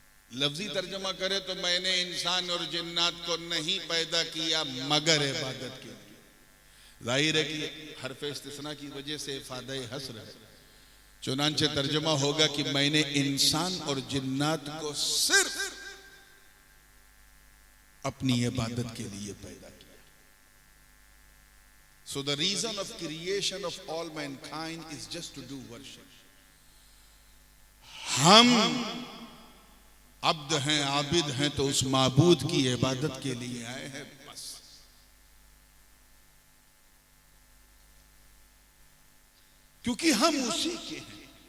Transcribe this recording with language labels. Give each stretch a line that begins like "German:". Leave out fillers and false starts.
Hindi: लफ्जी तर्जुमा करे तो मैंने इंसान और जिन्नात को नहीं पैदा किया मगर इबादत के लिए। जाहिर है कि हरफ इस्तिस्ना की वजह से इफादा हस्र है, चुनांचे तर्जुमा होगा कि मैंने इंसान और जिन्नात को सिर्फ अपनी इबादत के लिए पैदा किया।
English: So the reason of creation of all mankind is just to do worship.
Hindi: हम अब्द हैं, आबिद हैं, तो उस माबूद की इबादत के लिए आए हैं बस। क्योंकि हम उसी के हैं।